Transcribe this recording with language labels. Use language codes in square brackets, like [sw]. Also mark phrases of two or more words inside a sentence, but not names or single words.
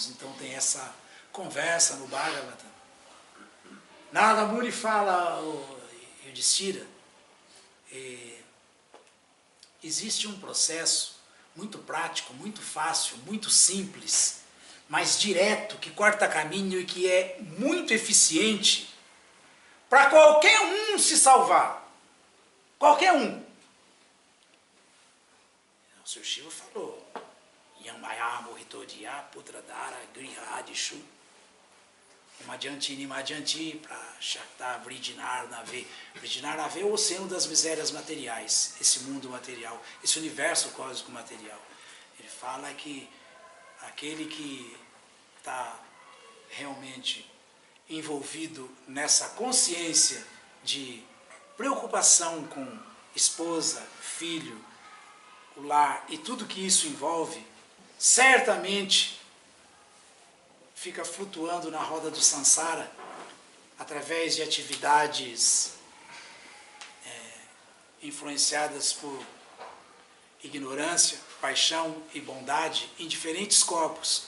[pt] Então tem essa conversa no Bhagavatam. Narada Muni fala ao Yudhishthira, existe um processo muito prático, muito fácil, muito simples, mas direto, que corta caminho e que é muito eficiente para qualquer um se salvar. Qualquer um. O Sr. Shiva falou: [sa] यमय मोहितोदिय पुत्रदार गृहादिषु मध्यन्ति निमध्यन्ति प्रशक्त वृदिनर् नवे. वृदिनर् नवे [pt] é o oceano das misérias materiais, esse mundo material, esse universo cósmico material. Ele fala que aquele que está realmente envolvido nessa consciência de preocupação com esposa, filho, o lar e tudo que isso envolve, certamente fica flutuando na roda do samsara através de atividades influenciadas por ignorância, paixão e bondade em diferentes corpos.